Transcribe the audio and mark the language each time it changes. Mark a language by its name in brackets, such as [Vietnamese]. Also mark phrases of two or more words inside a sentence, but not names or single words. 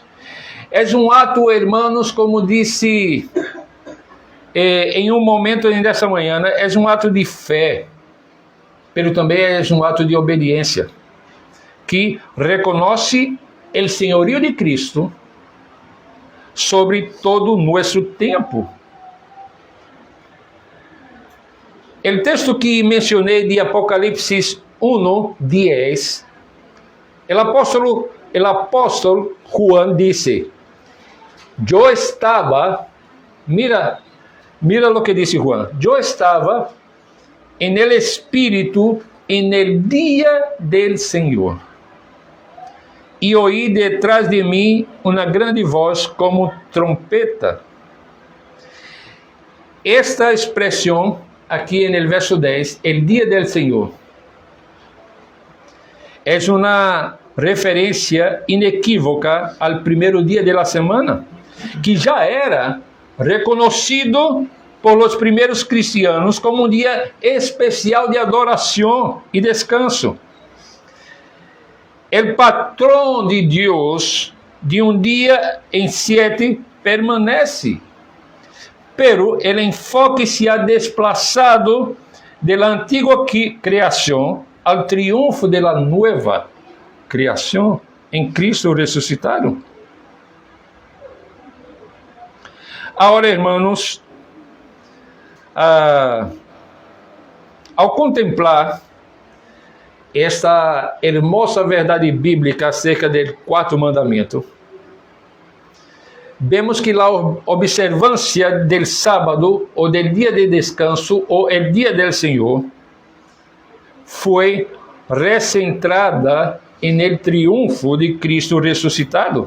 [Portuguese] É um ato, irmãos, como disse em um momento dessa manhã, é um ato de fé, mas também é um ato de obediência, que reconhece o senhorio de Cristo sobre todo o nosso tempo. O texto que mencionei de Apocalipse 1:10, [Spanish] el apóstolo Juan [Portuguese] disse: [Spanish] yo estaba, mira lo que dice Juan, yo estaba en el Espíritu en el día del Señor, y oí detrás de mí una grande voz como trompeta. [Portuguese] Esta expressão aqui [Spanish] en el verso 10, el día del Señor, [Portuguese] é uma referência inequívoca ao primeiro dia da semana, que já era reconhecido por los primeiros cristianos como um dia especial de adoração e descanso. O patrão de Deus de um dia em 7 permanece, pero o enfoque [Spanish] se ha desplazado [Portuguese] da antiga criação ao triunfo da nova criação em Cristo ressuscitado. Agora, irmãos, ao contemplar esta hermosa verdade bíblica acerca do quarto mandamento, vemos que a observância do sábado, ou do dia de descanso, ou o dia do Senhor, foi recentrada no triunfo de Cristo ressuscitado.